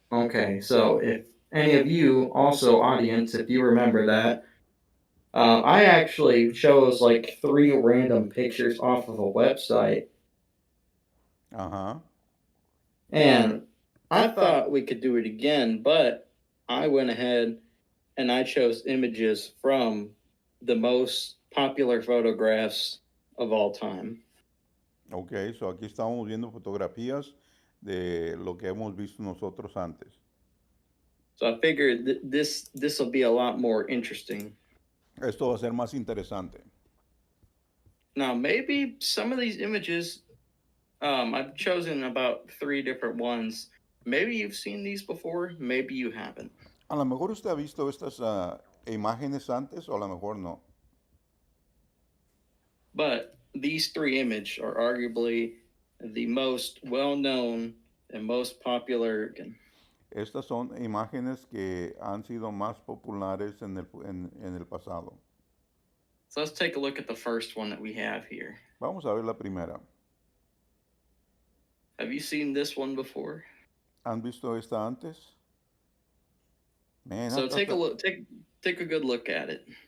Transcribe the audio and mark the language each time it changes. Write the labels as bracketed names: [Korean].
[English] Okay, so if any of you, also audience, if you remember that, I actually chose like three random pictures off of a website, Uh huh. and I thought we could do it again, but I went ahead and I chose images from the most popular photographs of all time. Ok, so [Spanish] aquí estamos viendo fotografías de lo que hemos visto nosotros antes. [English] So I figured this will be a lot more interesting. [Spanish] Esto va a ser más interesante. [English] Now, maybe some of these images, I've chosen about three different ones. Maybe you've seen these before, maybe you haven't. [Spanish] A lo mejor usted ha visto estas imágenes antes o a lo mejor no. [English] But these three images are arguably the most well known and most popular. [Spanish] Estas son imágenes que han sido más populares en el pasado. [English] So let's take a look at the first one that we have here. [Spanish] Vamos a ver la primera. [English] Have you seen this one before? [Spanish] ¿Han visto esta antes? Man, [English] So take a look, take a good look at it.